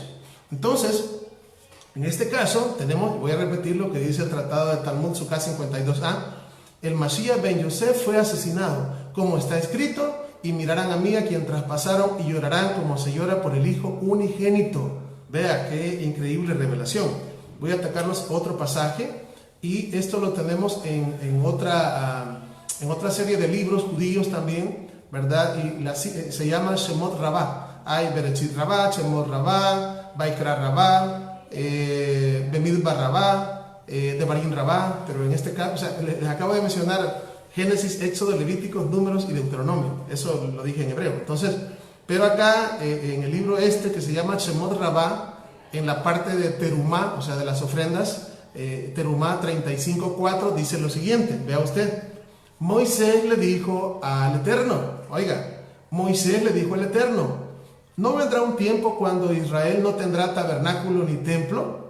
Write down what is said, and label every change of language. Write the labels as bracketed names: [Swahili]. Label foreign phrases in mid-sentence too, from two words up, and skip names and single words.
[Spanish] Entonces, en este caso, voy a repetir lo que dice el tratado de Talmud Sukkah 52a, el Mashiach ben Yosef fue asesinado, como está escrito, y mirarán a mí a quien traspasaron, y llorarán como se llora por el hijo unigénito. Vea qué increíble revelación. Voy a atacarlos otro pasaje, y esto lo tenemos en otra serie de libros judíos también, ¿verdad? Y se llama Shemot Rabbah. Hay Bereshit Rabbah, Shemot Rabbah, Vaikra Rabbah, Bemidbar Rabbah, Devarim Rabbah, pero en este caso, o sea, les acabo de mencionar Génesis, Éxodo, Levíticos, Números y Deuteronomio. Eso lo dije en hebreo. Entonces, pero acá en el libro que se llama Shemot Rabbah, en la parte de Terumá, o sea, de las ofrendas, Terumá 35:4, dice lo siguiente, vea usted, Moisés le dijo al Eterno, oiga, Moisés le dijo al Eterno, ¿no vendrá un tiempo cuando Israel no tendrá tabernáculo ni templo?